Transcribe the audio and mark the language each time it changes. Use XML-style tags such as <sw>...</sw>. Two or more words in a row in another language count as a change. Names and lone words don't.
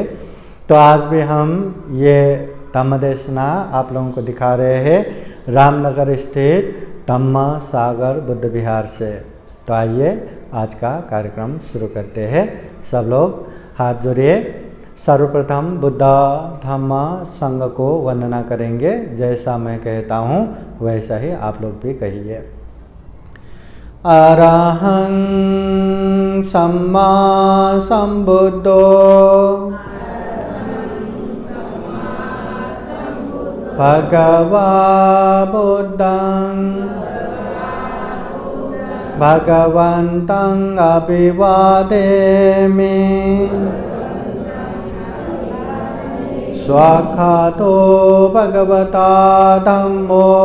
<hi>तो आज भी हम ये धम्म देशना आप लोगों को दिखा रहे हैं रामनगर स्थित धम्म सागर बुद्ध विहार से। तो आइए आज का कार्यक्रम शुरू करते हैं। सब लोग हाथ जोड़िए। सर्वप्रथम बुद्ध धम्म संघ को वंदना करेंगे। जैसा मैं कहता हूँ वैसा ही आप लोग भी कहिए।</hi> <pi>अरहं सम्मा सम्बुद्धो भगवा बुद्धं भगवन्तं अभिवादेमि स्वाख्यातो भगवता धम्मो</pi>